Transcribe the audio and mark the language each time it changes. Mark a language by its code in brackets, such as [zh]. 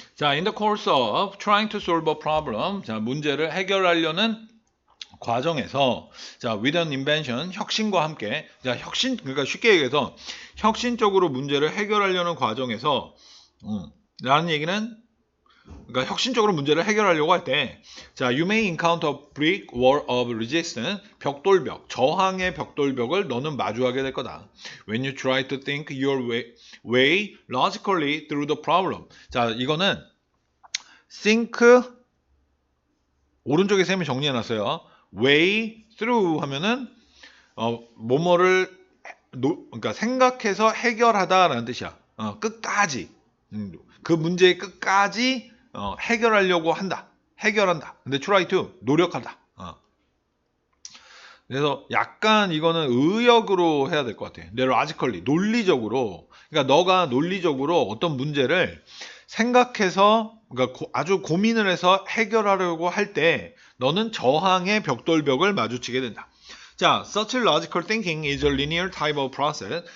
[en] 자, in the course of trying to solve a problem. [ko] 자, 문제를 해결하려는 과정에서, 자, [en] with an invention, [ko] 혁신과 함께, 자, 그러니까 쉽게 얘기해서, 혁신적으로 문제를 해결하려는 과정에서, 라는 얘기는, 그러니까 혁신적으로 문제를 해결하려고 할 때, 자, [en] you may encounter a brick wall of resistance, [ko] 벽돌벽, 저항의 벽돌벽을 너는 마주하게 될 거다. [en] When you try to think your way logically through the problem. [ko] 자, 이거는 think 오른쪽에 쌤이 정리해놨어요. way through 하면은 뭐뭐를 그러니까 생각해서 해결하다라는 뜻이야. 끝까지 그 문제의 끝까지 해결하려고 한다. 해결한다. 근데 try to 노력하다. 그래서 약간 이거는 의역으로 해야 될 것 같아. 근데 logically 논리적으로 그러니까 너가 논리적으로 어떤 문제를 생각해서 그러니까 아주 고민을 해서 해결하려고 할 때 너는 저항의 벽돌벽을 마주치게 된다. [en] 자, such logical thinking is a linear type of process.